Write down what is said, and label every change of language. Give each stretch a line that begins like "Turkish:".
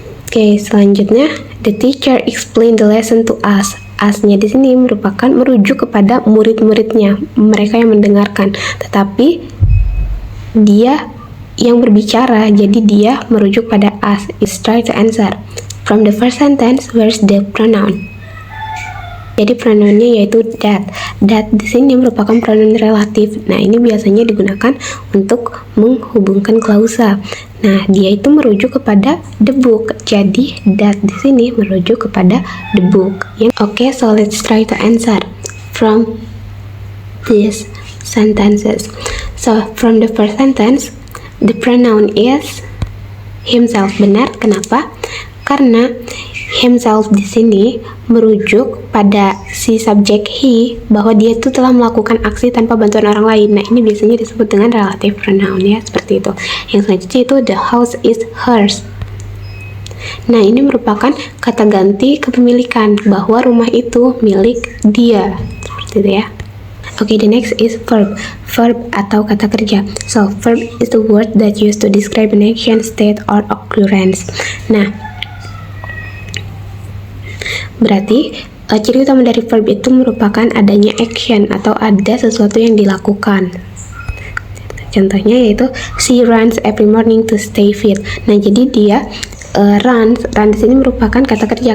Indonesian: Oke, selanjutnya
English: the teacher explained the lesson to us.
Indonesian: Us-nya di sini merupakan merujuk kepada murid-muridnya, mereka yang mendengarkan. Tetapi dia yang berbicara, jadi dia merujuk pada us.
English: Is try to answer. From the first sentence, where's the pronoun?
Indonesian: Jadi pronounnya yaitu that. That di sini merupakan pronoun relatif. Nah, ini biasanya digunakan untuk menghubungkan klausa. Nah, dia itu merujuk kepada the book. Jadi that di sini merujuk kepada the book.
English: Oke, so let's try to answer from these sentences. So, from the first sentence, the pronoun is himself.
Indonesian: Benar, kenapa? Karena himself di sini merujuk pada si subjek he, bahwa dia itu telah melakukan aksi tanpa bantuan orang lain. Nah, ini biasanya disebut dengan relative pronoun ya, seperti itu. Yang selanjutnya itu
English: the house is hers.
Indonesian: Nah, ini merupakan kata ganti kepemilikan, bahwa rumah itu milik dia, seperti itu ya.
English: Oke, the next is verb. Verb
Indonesian: atau kata kerja.
English: So, verb is the word that used to describe an action, state, or occurrence.
Indonesian: Nah, berarti ciri utama dari verb itu merupakan adanya action atau ada sesuatu yang dilakukan. Contohnya yaitu
English: she runs every morning to stay fit.
Indonesian: Nah, jadi dia run di sini merupakan kata kerja.